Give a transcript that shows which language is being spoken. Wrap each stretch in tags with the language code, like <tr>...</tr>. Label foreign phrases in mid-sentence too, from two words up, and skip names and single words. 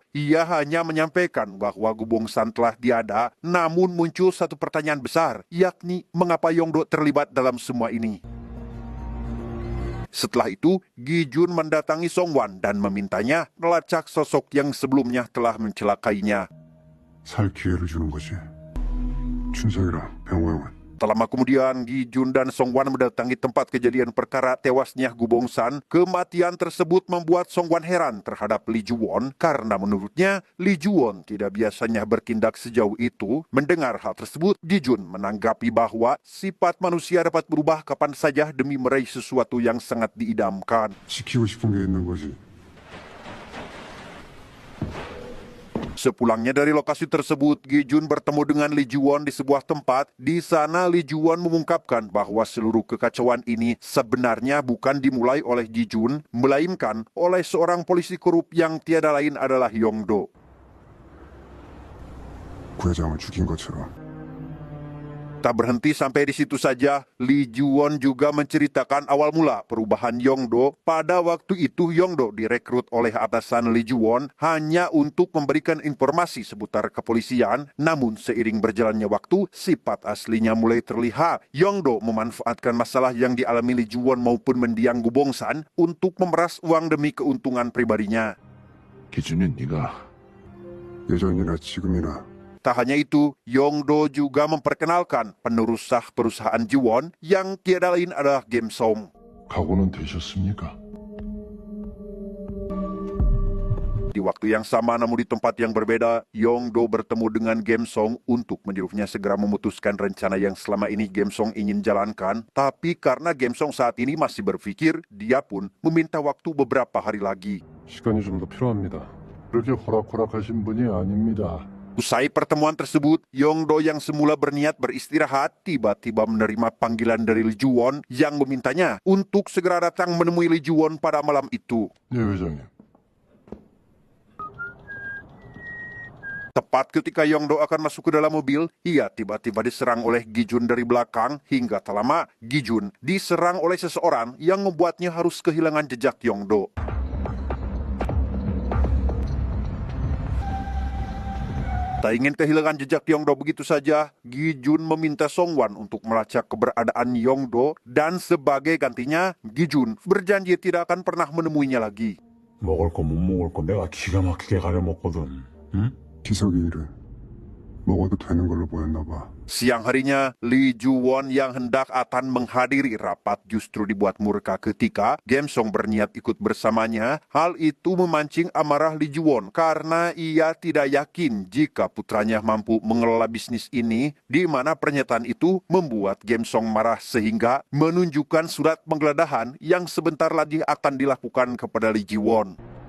<id>Ia hanya menyampaikan bahwa Gu Bong-san telah tiada, namun muncul satu pertanyaan besar, yakni mengapa Yongdo terlibat dalam semua ini. Setelah itu, Gi Jun mendatangi Song Wan dan memintanya melacak sosok yang sebelumnya telah mencelakainya.</id> <ko>살 기회를 주는 거지. 춘석이랑 병호 형은.</ko> <id>Tak lama kemudian, Gi Jun dan Song Wan mendatangi tempat kejadian perkara tewasnya Gu Bong-san. Kematian tersebut membuat Song Wan heran terhadap Lee Ju-won karena menurutnya Lee Ju-won tidak biasanya bertindak sejauh itu. Mendengar hal tersebut, Gi Jun menanggapi bahwa sifat manusia dapat berubah kapan saja demi meraih sesuatu yang sangat diidamkan.</id> <ko>지키고 싶은 게 있는 거지.</ko> <id>Sepulangnya dari lokasi tersebut, Gi Jun bertemu dengan Lee Ju-won di sebuah tempat. Di sana, Lee Ju-won mengungkapkan bahwa seluruh kekacauan ini sebenarnya bukan dimulai oleh Gi Jun, melainkan oleh seorang polisi korup yang tiada lain adalah Yongdo.</id> <ko>부회장을 죽인 것처럼.</ko> <id>Tak berhenti sampai di situ saja, Lee Ju-won juga menceritakan awal mula perubahan Yongdo. Pada waktu itu Yongdo direkrut oleh atasan Lee Ju-won hanya untuk memberikan informasi seputar kepolisian. Namun seiring berjalannya waktu, sifat aslinya mulai terlihat. Yongdo memanfaatkan masalah yang dialami Lee Ju-won maupun mendiang Gu Bong-san untuk memeras uang demi keuntungan pribadinya.</id> <ko>기준은 네가 예전이나 지금이나</ko> <id>Tak hanya itu, Yongdo juga memperkenalkan penerus sah perusahaan Ju-won yang tiada lain adalah Game Song.</id> <ko>각오는 되셨습니까?</ko> <id>Di waktu yang sama namun di tempat yang berbeda, Yongdo bertemu dengan Game Song untuk menyuruhnya segera memutuskan rencana yang selama ini Game Song ingin jalankan. Tapi karena Game Song saat ini masih berpikir, dia pun meminta waktu beberapa hari lagi.</id> <ko>시간이 좀 더 필요합니다. 그렇게 호락호락하신 분이 아닙니다.</ko> <id>Usai pertemuan tersebut, Yongdo yang semula berniat beristirahat tiba-tiba menerima panggilan dari Lee Ju-won yang memintanya untuk segera datang menemui Lee Ju-won pada malam itu.</id> <ko>네, 회장님.</ko> <id>Tepat ketika Yongdo akan masuk ke dalam mobil, ia tiba-tiba diserang oleh Gi Jun dari belakang. Hingga tak lama, Gi Jun diserang oleh seseorang yang membuatnya harus kehilangan jejak Yongdo. Tak ingin kehilangan jejak Yongdo begitu saja, Gi Jun meminta Song Wan untuk melacak keberadaan Yongdo dan sebagai gantinya, Gi Jun berjanji tidak akan pernah menemuinya lagi.</id> <ko>먹을 거 못 먹을 거 내가 기가 막히게 가려먹거든. 응? 기석이 일은 먹어도 되는 걸로 보였나 봐.</ko> <id>Siang harinya, Lee Ju-won yang hendak akan menghadiri rapat justru dibuat murka ketika Game Song berniat ikut bersamanya. Hal itu memancing amarah Lee Ju-won karena ia tidak yakin jika putranya mampu mengelola bisnis ini, di mana pernyataan itu membuat Game Song marah sehingga menunjukkan surat penggeledahan yang sebentar lagi akan dilakukan kepada Lee Ji-won.</id>